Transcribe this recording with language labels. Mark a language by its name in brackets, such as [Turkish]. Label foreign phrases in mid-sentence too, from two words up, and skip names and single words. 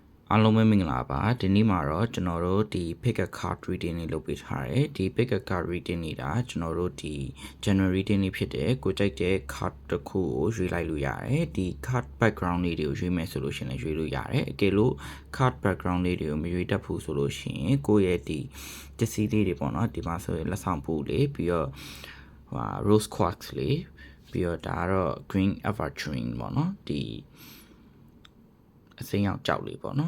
[Burmese] အားလုံးပဲမင်္ဂလာပါဒီနေ့မှာတော့ကျွန်တော်တို့ဒီ [English] pick a card reading [Burmese] လေးလုပ်ပေးထားတယ်ဒီ [English] pick a card reading [Burmese] နေတာကျွန်တော်တို့ဒီ [English] general reading [Burmese] လေးဖြစ်တယ်ကိုကြိုက်တဲ့ card တစ်ခုကိုရွေးလိုက်လို့ရတယ်ဒီ [English] card background [Burmese] လေးတွေကိုရွေးမယ်ဆိုလို့ရှိရင်လည်းရွေးလို့ရတယ်အကယ်လို့ [English] card background [Burmese] လေးတွေကိုမရွေးတတ်ဘူးဆိုလို့ရှိရင်ကိုယ့်ရဲ့ဒီပစ္စည်းလေးတွေပေါ့နော်ဒီမှာဆိုရင်လက်ဆောင်ပူလေးပြီးတော့ [English] rose quartz [Burmese] လေးပြီးတော့ဒါကတော့ [English] green aventurine [Burmese] ပေါ့နော်ဒီအစိမ်းရောင်ကြောက်လေးပေါ့